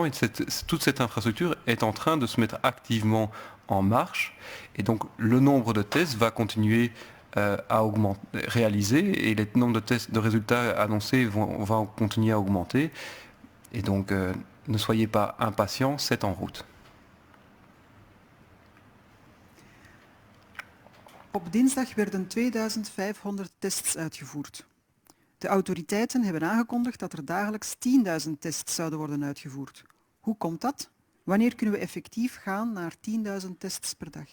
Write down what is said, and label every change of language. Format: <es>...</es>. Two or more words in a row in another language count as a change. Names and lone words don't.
<fr>Et toute cette infrastructure est en train de se mettre activement en marche. Et donc le nombre de tests va continuer à augmenter, réaliser et les nombres de tests de résultats annoncés vont continuer à augmenter. Et donc ne soyez pas impatients, c'est en route.</fr> <nl>Op dinsdag werden 2500 tests uitgevoerd. De autoriteiten hebben aangekondigd dat er dagelijks 10.000 tests zouden worden uitgevoerd. Hoe komt dat? Wanneer kunnen we effectief gaan naar 10.000 tests per dag?</nl>